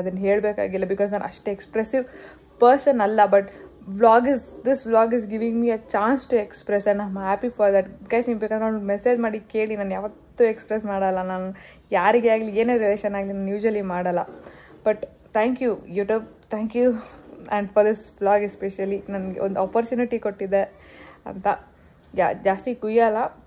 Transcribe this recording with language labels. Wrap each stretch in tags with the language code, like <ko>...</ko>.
<kn>ಅದನ್ನು ಹೇಳಬೇಕಾಗಿಲ್ಲ, ಬಿಕಾಸ್ ನಾನು ಅಷ್ಟು ಎಕ್ಸ್ಪ್ರೆಸಿವ್ ಪರ್ಸನ್ ಅಲ್ಲ.</kn> <en>But this vlog is giving me a chance to express, and I'm happy for that.</en> <kn>Guys, ನೀವು ಬೇಕಾದ್ರೆ ನಾನು ಮೆಸೇಜ್ ಮಾಡಿ ಕೇಳಿ, ನಾನು ಯಾವತ್ತೂ ಎಕ್ಸ್ಪ್ರೆಸ್ ಮಾಡಲ್ಲ. ನಾನು ಯಾರಿಗೆ ಆಗಲಿ, ಏನೇ ರಿಲೇಷನ್ ಆಗಲಿ, ನಾನು ಯೂಶಲಿ ಮಾಡಲ್ಲ.</kn> <en>But thank you YouTube, thank you. And for this vlog especially</en> <kn>ನನಗೆ ಒಂದು ಆಪರ್ಚುನಿಟಿ ಕೊಟ್ಟಿದೆ ಅಂತ. ಜಾಸ್ತಿ ಕುಯ್ಯಲ್ಲ.</kn>